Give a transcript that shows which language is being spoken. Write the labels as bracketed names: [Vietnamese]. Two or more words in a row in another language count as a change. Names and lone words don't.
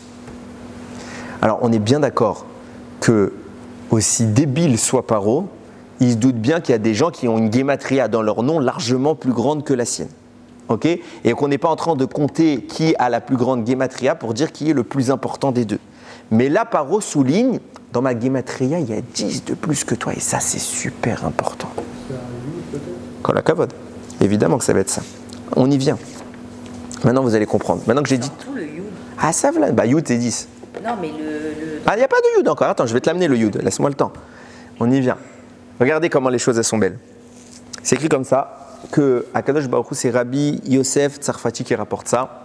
[French] Alors, on est bien d'accord que, aussi débile soit Paro, il se doute bien qu'il y a des gens qui ont une gématria dans leur nom largement plus grande que la sienne. Okay? Et qu'on n'est pas en train de compter qui a la plus grande gématria pour dire qui est le plus important des deux. Mais là, Paro souligne, dans ma gématria, il y a 10 de plus que toi, et ça, c'est super important. C'est un yud peut-être? [Hebrew] כל הכבוד. [French] Évidemment que ça va être ça. On y vient. Maintenant, vous allez comprendre. Maintenant que j'ai dit... Tout le yud. Ah, ça va. Bah, yud, c'est 10. Non, mais Ah, il n'y a pas de yud encore. Attends, je vais te l'amener, le yud. Laisse-moi le temps. On y vient. Regardez comment les choses, elles sont belles. C'est écrit comme ça, que [Hebrew] הקדוש ברוך הוא, [French] c'est Rabbi Yosef Tsarfati qui rapporte ça.